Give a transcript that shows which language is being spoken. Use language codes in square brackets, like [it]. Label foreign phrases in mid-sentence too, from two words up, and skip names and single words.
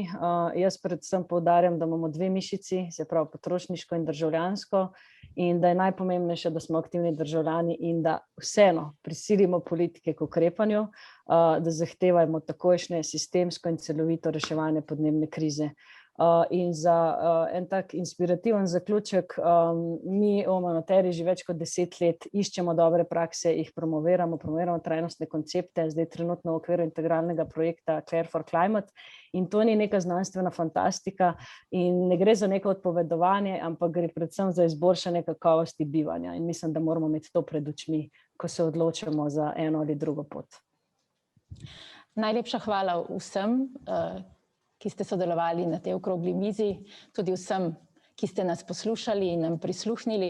[sl] Jaz predvsem poudarjam, da imamo dve mišici, se pravi potrošniško in državljansko, in da je najpomembnejše, da smo aktivni državljani in da vseeno prisilimo politike k ukrepanju, da zahtevajmo takojšnje sistemsko in celovito reševanje podnebne krize. In za en tak inspirativen zaključek, mi v Amateri že več kot 10 let iščemo dobre prakse, jih promoviramo trajnostne koncepte, zdaj trenutno v okviru integralnega projekta Care for Climate, in to ni neka znanstvena fantastika in ne gre za neko odpovedovanje, ampak gre predvsem za izboljšanje kakovosti bivanja in mislim, da moramo imeti to pred očmi, ko se odločamo za eno ali drugo pot. Najlepša hvala vsem, ki ste sodelovali na tej okrogli mizi, tudi vsem, ki ste nas poslušali in nam prisluhnili.